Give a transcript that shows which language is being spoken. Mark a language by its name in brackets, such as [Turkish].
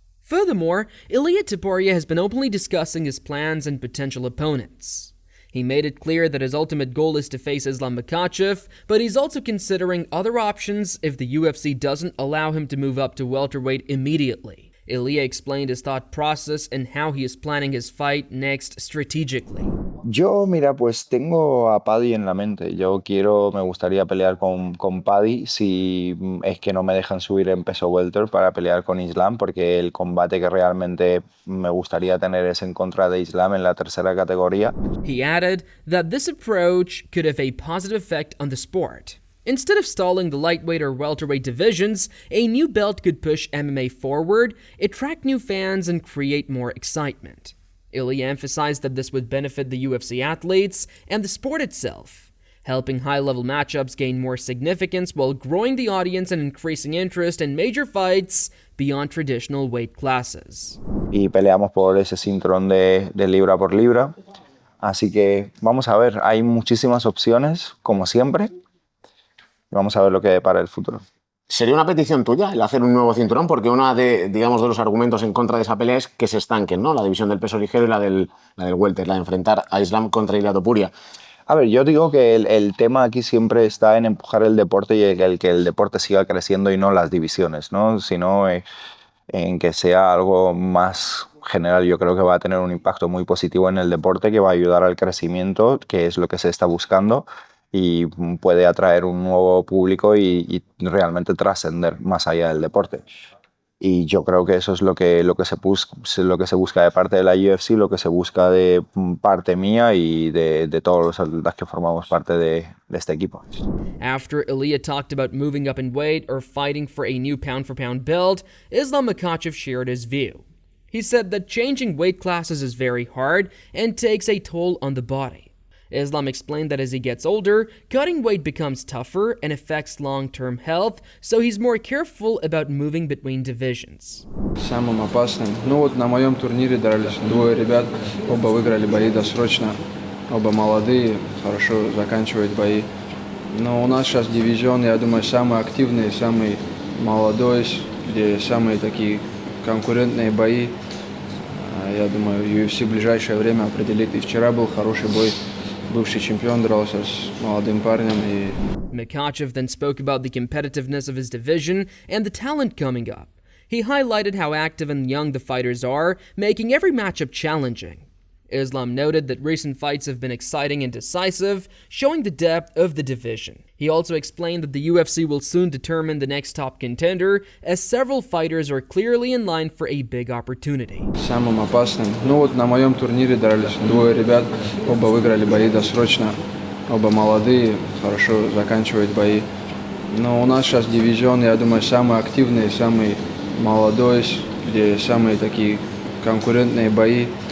[English] Furthermore, Ilia Topuria has been openly discussing his plans and potential opponents. He made it clear that his ultimate goal is to face Islam Makhachev, but he's also considering other options if the UFC doesn't allow him to move up to welterweight immediately. Ilia explained his thought process and how he is planning his fight next strategically. [Spanish] Yo, mira, pues tengo a Paddy en la mente. Me gustaría pelear con Paddy si es que no me dejan subir en peso welter para pelear con Islam, porque el combate que realmente me gustaría tener es en contra de Islam en la tercera categoría. [English] He added that this approach could have a positive effect on the sport. Instead of stalling the lightweight or welterweight divisions, a new belt could push MMA forward, attract new fans, and create more excitement. Ilia emphasized that this would benefit the UFC athletes and the sport itself, helping high-level matchups gain more significance while growing the audience and increasing interest in major fights beyond traditional weight classes. [Spanish] Y peleamos por ese cinturón de libra por libra. Así que vamos a ver, hay muchísimas opciones, como siempre. Vamos a ver lo que depara el futuro. ¿Sería una petición tuya el hacer un nuevo cinturón? Porque uno de los argumentos en contra de esa pelea es que se estanquen, ¿no? La división del peso ligero y la del welter, la de enfrentar a Islam contra Ilia Topuria. A ver, yo digo que el tema aquí siempre está en empujar el deporte y el que el deporte siga creciendo y no las divisiones, ¿no? Sino en que sea algo más general. Yo creo que va a tener un impacto muy positivo en el deporte, que va a ayudar al crecimiento, que es lo que se está buscando, y puede atraer un nuevo público y realmente trascender más allá del deporte. Y yo creo que eso es lo que se busca de parte de la UFC, lo que se busca de parte mía y de todos los atletas que formamos parte de este equipo. [English] After Ilia talked about moving up in weight or fighting for a new pound-for-pound belt, Islam Makhachev shared his view. He said that changing weight classes is very hard and takes a toll on the body. Islam explained that as he gets older, cutting weight becomes tougher and affects long-term health, so he's more careful about moving between divisions. [Russian] Самым опасным. Ну вот на моем турнире дрались двое ребят, оба выиграли бои досрочно, оба молодые, хорошо заканчивают бои. Но у нас сейчас дивизион, я думаю, самый активный, самый молодой, где самые такие конкурентные бои. Я думаю, UFC в ближайшее время определит. И вчера был хороший бой. Бывший чемпион дрался с молодым парнем. [English] Makhachev then spoke about the competitiveness of his division and the talent coming up. He highlighted how active and young the fighters are, making every matchup challenging. Islam noted that recent fights have been exciting and decisive, showing the depth of the division. He also explained that the UFC will soon determine the next top contender, as several fighters are clearly in line for a big opportunity. [Russian] Самым опасным. Ну вот на моем турнире дрались двое ребят, оба выиграли бои досрочно, оба молодые, хорошо заканчивают бои. Но у нас сейчас дивизион, я думаю, самый активный, самый молодой, где самые такие конкурентные бои.